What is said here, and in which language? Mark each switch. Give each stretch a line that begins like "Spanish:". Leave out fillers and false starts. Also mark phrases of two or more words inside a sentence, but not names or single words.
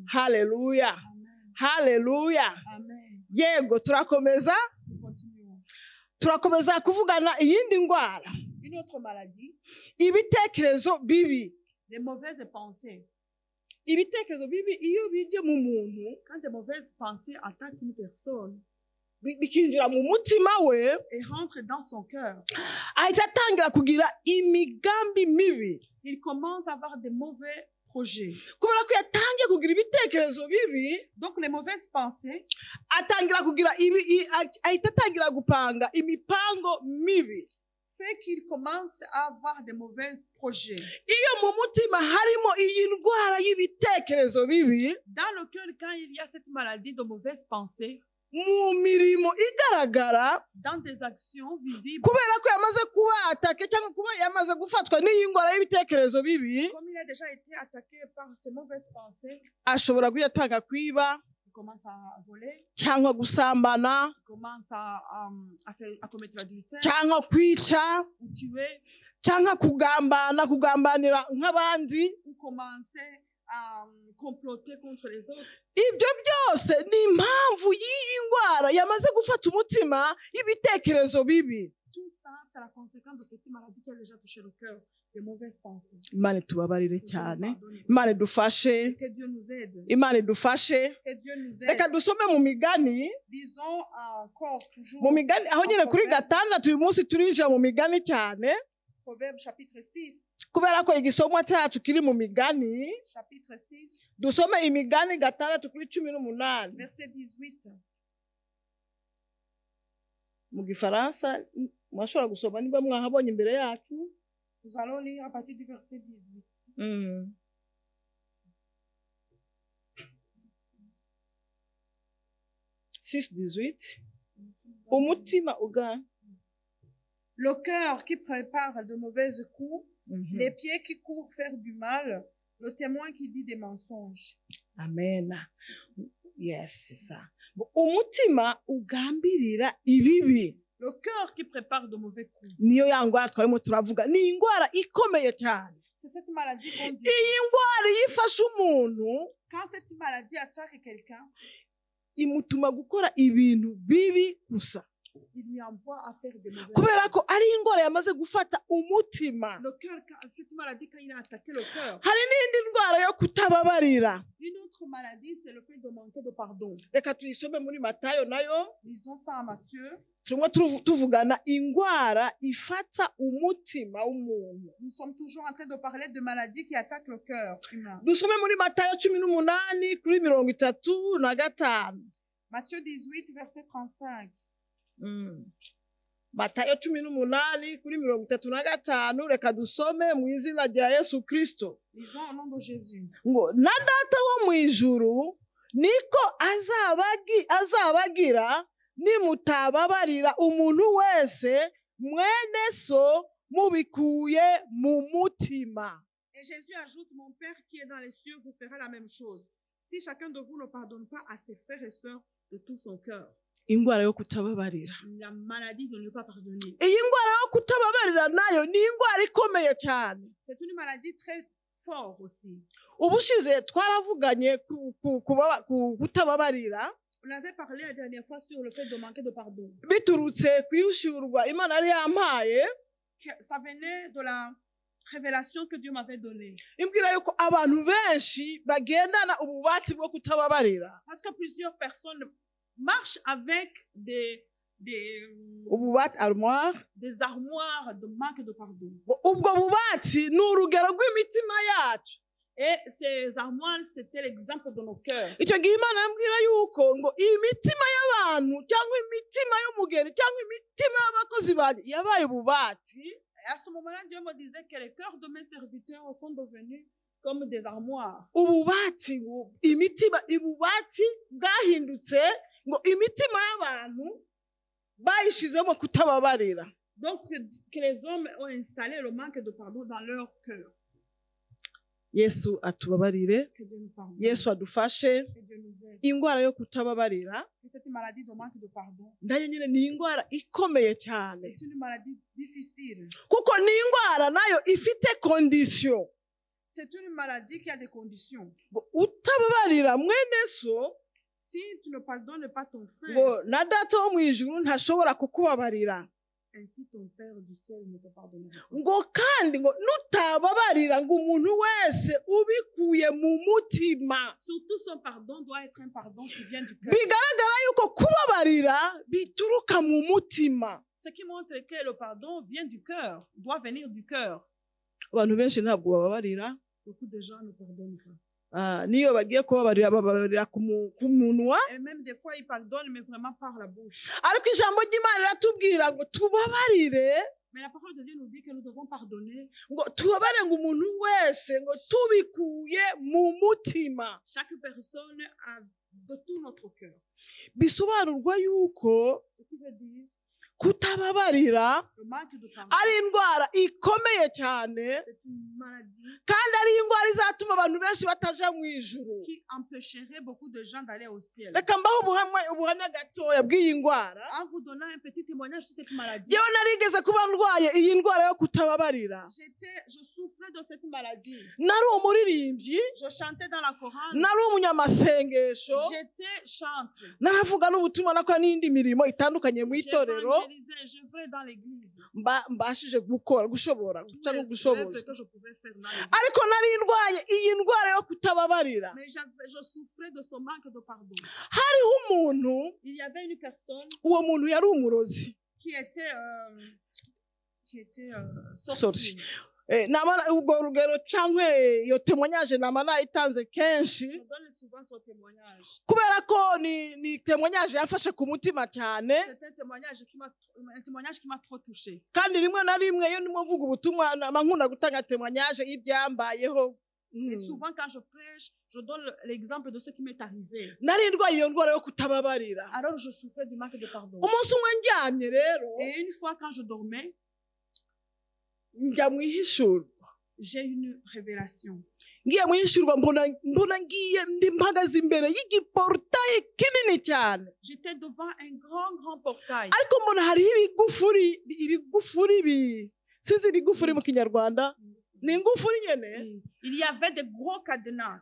Kinyarwanda: haleluya
French: Amen.
Kinyarwanda: haleluya
French: Amen.
Kinyarwanda: yego turakomeza
French: Nous continuons.
Kinyarwanda: turakomeza kuvugana iyindi ndwara
French: Une autre maladie,
Kinyarwanda: ibitekerezo bibi
French: les mauvaises pensées.
Kinyarwanda: ibitekerezo bibi iyo bijye mu muntu
French: Quand des mauvaises pensées attaquent une personne
Kinyarwanda: bikinjira mu mutima we
French: et rentrent dans son cœur,
Kinyarwanda: ahita atangira kugira imigambi mibi
French: il commence à avoir des mauvais projets.
Kinyarwanda: kubera ko yatangiye kugira ibitekerezo bibi
French: Donc les mauvaises pensées
Kinyarwanda: atangira kugira ahita atangira gupanga imipango mibi
French: fait qu'il commence à avoir des mauvais projets.
Kinyarwanda: iyo mu mutima harimo iyi ndwara y'ibitekerezo bibi
French: Dans le cœur, quand il y a cette maladie de mauvaises pensées,
Kinyarwanda: mu mirimo igaragara
French: dans des actions visibles,
Kinyarwanda: kubera ko yamaze kuba atake cyangwa kuba yamaze gufatwa n'iyi ndwara y'ibitekerezo bibi
French: comme il a déjà été attaqué par ces mauvaises pensées,
Kinyarwanda: ashobora kuyatanga kwiba
French: il commence à voler,
Kinyarwanda: cyangwa gusambana
French: il commence à commettre l'adultère
Kinyarwanda: cyangwa kwica
French: ou tuer,
Kinyarwanda: cyangwa kugambanira nk'abandi
French: ou commencer à comploter contre les autres.
Kinyarwanda: ibyo byose ni impamvu y'iyi ndwara yamaze gufata umutima y'ibitekerezo bibi
French: Tout ça, c'est la conséquence de cette maladie qui a déjà touché le cœur, des mauvaises pensées.
Kinyarwanda: imana itubabarire
French: Que Dieu
Kinyarwanda: cyane
French: nous pardonne.
Kinyarwanda: imana idufashe
French: Que Dieu nous aide.
Kinyarwanda: imana idufashe
French: Que Dieu nous aide.
Kinyarwanda: reka dusome mu migani
French: Disons encore toujours
Kinyarwanda: mu migani aho nyine kuri gatandatu uyu munsi turinjira mu migani cyane
French: Proverbe chapitre 6.
Kinyarwanda: kubera ko igisomwa cyacu kiri mu migani
French: Chapitre 6,
Kinyarwanda: dusome imigani gatandatu kuri 18
French: verset 18.
Kinyarwanda: mu gifaransa mwashobora gusoma niba mwahabonye imbere yacu
French: Nous allons lire à partir du verset 18.
Kinyarwanda: 6:18 umutima ugana
French: Le cœur qui prépare de mauvaises coups, les pieds qui courent faire du mal, le témoin qui dit des mensonges.
Kinyarwanda: amen yes
French: c'est ça
Kinyarwanda: umutima ugambirira ibibi
French: Le cœur qui prépare de mauvais coups.
Kinyarwanda: niyo ya ndwara twarimo turavuga ni indwara ikomeye cyane
French: C'est cette maladie qu'on dit.
Kinyarwanda: iyi ndwara iyo ifashe umuntu
French: Quand cette maladie attaque quelqu'un,
Kinyarwanda: imutuma gukora ibintu bibi gusa
French: il lui envoie à faire des mauvaises
Kinyarwanda: kubera
French: choses.
Kinyarwanda: ko ari indwara yamaze gufata umutima.
French: Le cœur, cette maladie, quand il a attaqué le cœur.
Kinyarwanda: hari n'indi ndwara yo kutababarira.
French: Une autre maladie, c'est le fait de manquer de pardon.
Kinyarwanda: reka tuyisome muri Matayo nayo
French: Lisons ça en Matthieu.
Kinyarwanda: turimo tuvugana indwara ifata umutima w'umuntu.
French: Nous sommes toujours en train de parler de maladies qui attaquent le cœur humain.
Kinyarwanda: dusome muri Matayo 18:35.
French: Matthieu 18, verset 35.
Kinyarwanda: Matayo 18:35. reka dusome mu izina rya Yesu Kristo.
French: Lisons au nom de Jésus.
Kinyarwanda: ngo na data wo mu ijuru niko azabagira nimutababarira umuntu wese mwene so mubikuye mu mutima.
French: Et Jésus ajoute, mon Père qui est dans les cieux vous fera la même chose. Si chacun de vous ne pardonne pas à ses frères et sœurs de tout son cœur.
Kinyarwanda: indwara yo kutababarira.
French: La maladie de ne pas pardonner.
Kinyarwanda: iyi ndwara yo kutababarira nayo ni indwara ikomeye cyane.
French: C'est une maladie très forte aussi.
Kinyarwanda: ubushize twaravuganye ku kutababarira
French: On avait parlé la dernière fois sur le fait de manquer de pardon.
Kinyarwanda: biturutse kwiyushurwa Imana yari yampaye.
French: Ça venait de la révélation que Dieu m'avait donnée.
Kinyarwanda: imbwira yuko abantu benshi bagendana ububati bwo kutababarira.
French: Parce que plusieurs personnes marchent avec des
Kinyarwanda: ububati armoire.
French: armoires de manque de pardon.
Kinyarwanda: ubwo bubati ni urugero rw'imitima yacu.
French: Et ces armoires, c'était l'exemple de nos cœurs.
Kinyarwanda: icyo gihe Imana yambwira yuko ngo iyi mitima y'abantu cyangwa imitima y'umugeni cyangwa imitima y'abakozi banjye yabaye ububati.
French: Et à ce moment-là, Dieu me disait que les cœurs de mes serviteurs sont devenus comme des armoires.
Kinyarwanda: ububati ububati bwahindutse ngo imitima y'abantu bayishizemo kutababarira.
French: Donc, que les hommes ont installé le manque de pardon dans leur cœur.
Kinyarwanda: Yesu atubabarire.
French: Que Dieu nous pardonne.
Kinyarwanda: Yesu adufashe.
French: Que Dieu nous aide.
Kinyarwanda: indwara yo kutababarira
French: Et cette maladie de manque de pardon,
Kinyarwanda: nayo nyine ni indwara ikomeye cyane
French: c'est une maladie difficile.
Kinyarwanda: kuko ni indwara nayo ifite kondisiyo.
French: C'est une maladie qui a des conditions.
Kinyarwanda: utababarira mwene so
French: Si tu ne pardonnes pas ton frère,
Kinyarwanda: ngo na data wo mu ijuru ntashobora kukubabarira.
French: ainsi ton Père du ciel ne te pardonnera pas.
Kinyarwanda: ngo kandi ngo nutababarira ngo umuntu wese ubikuye mu mutima.
French: Surtout son pardon doit être un pardon qui vient du cœur.
Kinyarwanda: bigaragara yuko kubabarira bituruka mu mutima.
French: Ce qui montre que le pardon vient du cœur, doit venir du cœur.
Kinyarwanda: abantu benshi ntabwo bababarira.
French: Beaucoup de gens ne pardonnent pas.
Kinyarwanda: niyo bagiye kubabarira bababarira ku munwa.
French: Et même des fois, ils pardonnent, mais vraiment par la bouche.
Kinyarwanda: ariko ijambo ry'Imana riratubwira ngo tubabarire.
French: Mais la parole de Dieu nous dit que nous devons pardonner.
Kinyarwanda: ngo tubabarire ngo umuntu wese ngo tubikuye mu mutima.
French: Chaque personne de tout notre cœur.
Kinyarwanda: bisobanurwa yuko
French: Ce qui veut dire
Kinyarwanda: kutababarira
French: le manque de pardon.
Kinyarwanda: ari indwara ikomeye cyane
French: C'est une maladie
Kinyarwanda: kandi ari indwara izatuma abantu benshi bataja mu ijuru.
French: qui empêcherait beaucoup de gens d'aller au ciel.
Kinyarwanda: reka mbaho ubuhamya gatoya bw'iyi ndwara.
French: En vous donnant un petit témoignage sur cette maladie,
Kinyarwanda: yewe narigeze kuba ndwaye iyi ndwara yo kutababarira.
French: je souffrais de cette maladie.
Kinyarwanda: nari umuririmbyi.
French: Je chantais dans la chorale.
Kinyarwanda: nari umunyamasengesho.
French: J'étais chantre.
Kinyarwanda: naravuga n'ubutumwa nakora n'indi mirimo itandukanye mu itorero.
French: Je vais dans l'église.
Kinyarwanda: mbashije gushobora guca no gushoboza.
French: Que je pouvais faire dans l'église.
Kinyarwanda: ariko nari ndwaye iyi ndwara yo kutababarira.
French: Mais je souffrais de ce manque de pardon.
Kinyarwanda: hariho umuntu.
French: Il y avait une personne
Kinyarwanda: uwo muntu yari umurozi.
French: qui était sorcier.
Kinyarwanda: ubwo rugero cyangwa iyo témoignage nama nayitanze kenshi.
French: Je donne souvent ce témoignage.
Kinyarwanda: kubera ko ni témoignage yafashe ku mutima cyane.
French: C'est un témoignage qui m'a trop touché.
Kinyarwanda: kandi rimwe na rimwe iyo ndimo mvuga ubutumwa nkunda gutanga témoignage y'ibyambayeho.
French: Et souvent quand je prêche, je donne l'exemple de ce qui m'est arrivé.
Kinyarwanda: nari ndwaye iyo ndwara yo kutababarira.
French: Alors je souffrais du manque de pardon.
Kinyarwanda: umunsi umwe ndyamye rero.
French: Et une fois quand je dormais,
Kinyarwanda: njya mu ihishurwa.
French: j'ai une révélation.
Kinyarwanda: ngiye mu ihishurwa mbona ngiye ndi mpagaze imbere y'igiportaye kinini cyane.
French: J'étais devant un grand portail.
Kinyarwanda: ariko mbona hariho ibigufuri sinzi ibigufuri mu kinyarwanda. ni ingufuri nyene
French: Il y avait des gros cadenas.